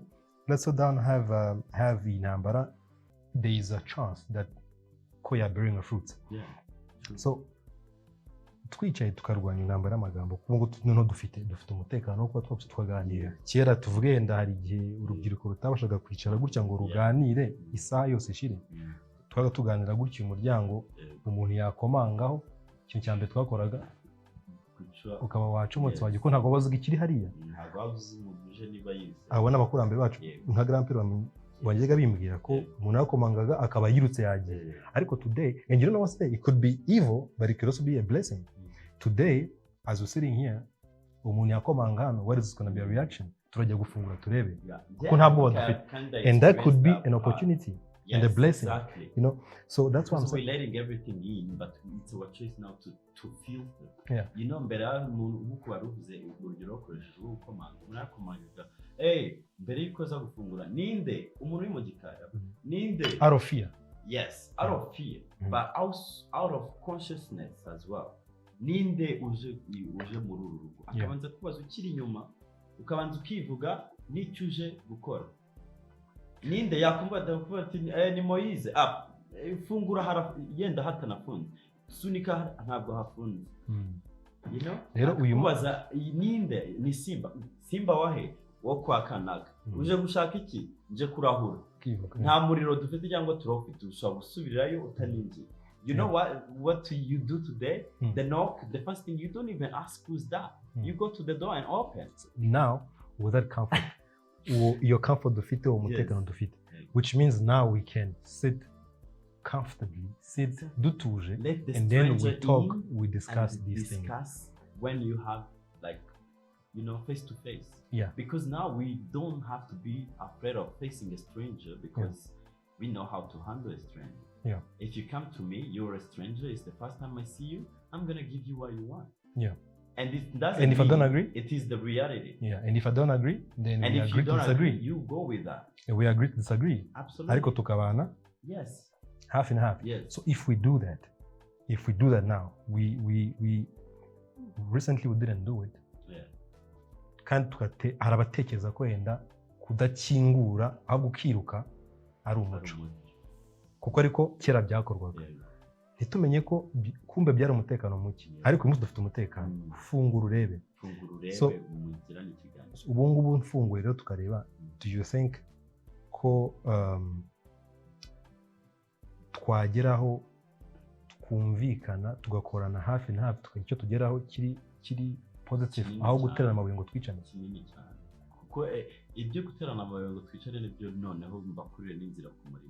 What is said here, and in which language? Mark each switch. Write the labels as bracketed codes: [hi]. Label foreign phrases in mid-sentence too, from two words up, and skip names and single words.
[en] Let's sit down, have intambara. There is a chance that [rw] ko yabearing [en] fruit. Yeah. [rw] So twicaye tukarwanya intambara y'amagambo kuko ngo noneho dufite umutekano wo kuba twapfa twaganira. Kera tuvuge yenda hari igihe urubyiruko rutabashaga kwicara gutya ngo ruganire isaha yose ishire. Twaga tuganira gutya umuryango umuntu yakomangaho, ikintu cya mbere twakoraga ukaba wacomotse wagiye ko ntabwo bavuga ikiri hariya. Ntabwo bavuze umuje niba yize. Abo n'abakurambere bacu nka grandpere wajyaga bimbwira ko umuntu yakomangaga akaba yirutse yagiye. [en] Ariko today, and you don't know what's there, it could be evil but it could also be a blessing. Today, as we're sitting here, [rw] umuntu yakomanga hano, [en] what is going to be a reaction? [rw] Turajya gufungura turebe. Kuko ntabwo badufite. [en] And that could be an opportunity. Yes, and a blessing, exactly. You know. So that's what I'm saying. We're letting everything in, but it's our choice now to feel it. Yeah. You know, [rw] mbere nk'uko waruvuze urugero ukoresheje ukomanga, murakomanga. Mbere yuko za gufungura, ninde umuntu uri mu gikari? Ninde? [en] Out of fear. Yes, out of fear, but out of consciousness as well. [rw] Ninde uje muri uru rugo? Akabanza kubaza ukiri inyuma, ukabanza ukivuga n'icyo uje gukora. Ninde yakumva ndakuvuga ati ni Moise fungura yenda hatanafunze sunika ntabwo hafunze. [en] You know, [rw] rero uyu mubaza ninde ni Simba wahe wo kwakanaga uje gushaka iki nje kurahura nta muriro dufite cyangwa turofite ushobora gusubirayo utaninjiye. [en] You know what you do today? The knock, the first thing, you don't even ask who's that. You go to the door and open. Now with that comfort your comfort [rw] dufite umutekano dufite, [en] which means now we can sit comfortably, sit dutuje, and then we talk, we discuss these things. When you have, like, you know, face to face. Yeah. Because now we don't have to be afraid of facing a stranger because we know how to handle a stranger. Yeah. If you come to me, you're a stranger, it's the first time I see you, I'm gonna give you what you want. Yeah. And it doesn't and if I don't agree, it is the reality. Yeah. And if I don't agree, then and we if agree you don't to disagree. Agree, you go with that. And we agree to disagree. Absolutely. [rw] Ariko tukabana. [en] Yes. Half and half. Yes. So if we do that now, we recently we didn't do it. Yeah. [rw] Kandi harabatekereza ko yenda kudakingura ahubwo ukiruka ari umuco. Kuko ariko kera byakorwaga. Ntitumenye ko kumbe byari umutekano muke. Ariko uyu munsi dufite umutekano. Fungura urebe. So umugirana ikiganiro. Ubu ngubu mfunguye rero tukareba, [en] do you think [rw] ko twageraho twumvikana tugakorana hafi na hafi tukagira icyo tugeraho kiri positive aho guterana amabuye ngo twicane? Kinini cyane. Kuko ibyo guterana amabuye ngo twicane nibyo noneho mbakurire n'inzira ku murimo.